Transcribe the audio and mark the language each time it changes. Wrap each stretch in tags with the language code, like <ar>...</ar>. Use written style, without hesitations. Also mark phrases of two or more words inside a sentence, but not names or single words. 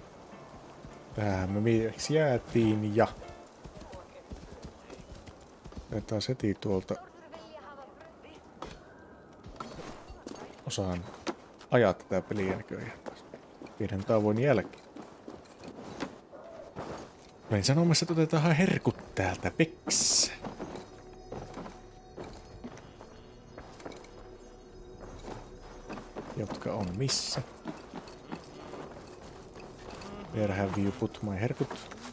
<fi>Tähän me viimeksi jäätiin ja otetaan heti tuolta osaan ajaa tätä peliä näköjään taas pienen tauon jälkeen. Olin sanomassa, että otetaan herkut täältä veks. Jotka on missä?</fi> <en>Where have you put my herkut?</en>